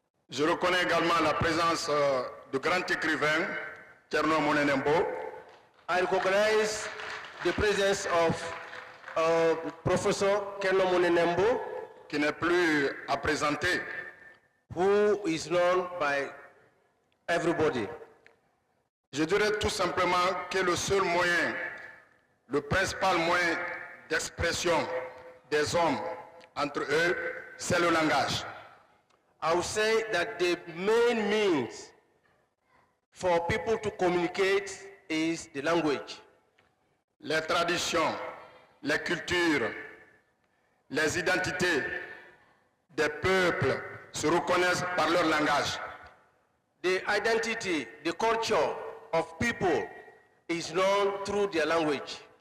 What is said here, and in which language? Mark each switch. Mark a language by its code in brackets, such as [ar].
[fr] Je reconnais également la présence du grand écrivain, Kerno Monenembo. [en] I recognize the presence of Professor Kerno Monenembo, [fr] qui n'est plus à présenter, [en] who is known by everybody. [fr] Je dirais tout simplement que le seul moyen, le principal moyen d'expression des hommes entre eux, c'est le langage. [en] I would say that the main means for people to communicate is the language. [fr] Les traditions, les cultures, les identités des peuples se reconnaissent par leur langage. [en] The identity, the culture of people is known through their language.